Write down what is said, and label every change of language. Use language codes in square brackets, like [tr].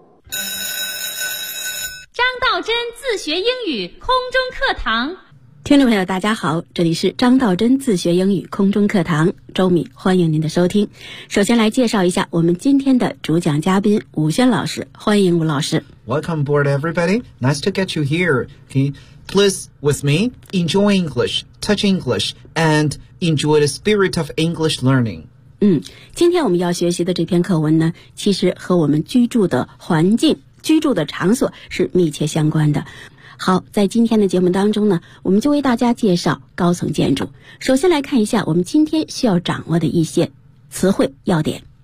[zh] 张道真自学英语空中课堂，听众朋友大家好，这里是张道真自学英语空中课堂，周米欢迎您的收听。首先来介绍一下我们今天的主讲嘉宾吴轩老师，欢迎吴老师。 [en] Welcome aboard everybody, nice to get you here. Okay, please with me, enjoy English, touch English, and enjoy the spirit of English learning. [zh] 今天我们要学习的这篇课文呢，其实和我们居住的环境、居住的场所是密切相关的。好，在今天的节目当中呢，我们就为大家介绍高层建筑。首先来看一下我们今天需要掌握的一些词汇要点。